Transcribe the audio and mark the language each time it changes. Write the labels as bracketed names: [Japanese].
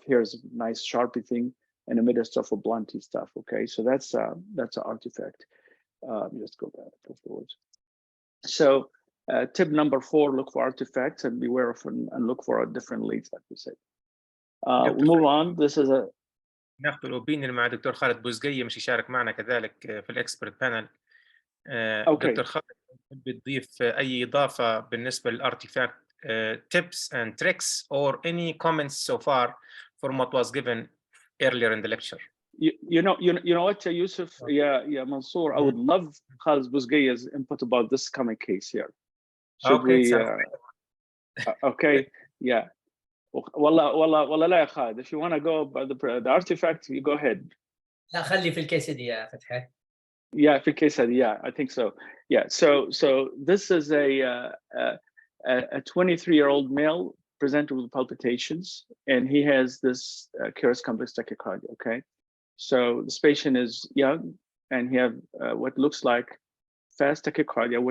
[English] Here's a nice sharpie thing in the midst of a blunty stuff. Okay, so that's an artifact. Just go forwards. So tip number 4: look for artifacts and beware of and look for different leads, like we said. We'll move on. This is a [Arabic] ناخذ الاوبينيون مع دكتور خالد بوزقية مش يشارك معنا كذلك في الاكسبرت بانل. دكتور خالد تحب تضيف اي اضافه بالنسبه للارتيفاكت [English] tips and tricks or any comments so far from what was given earlier in the lecture? You know what, Yusuf, yeah, Mansour, I would love Khalid Bouzguia's input about this coming case here. Should we? Okay, yeah. [Arabic] والله لا يا خالد. [English] If you want to go by the artifact, you go ahead. [Arabic] لا خلي في الكيس دي يا فتحي. [English] Yeah, [Arabic] في الكيس دي, [English] yeah, I think so. Yeah, so this is a 23-year-old male presented with palpitations, and he has this Kearse complex tachycardia. Okay, so this patient is young, and he have what looks like fast tachycardia.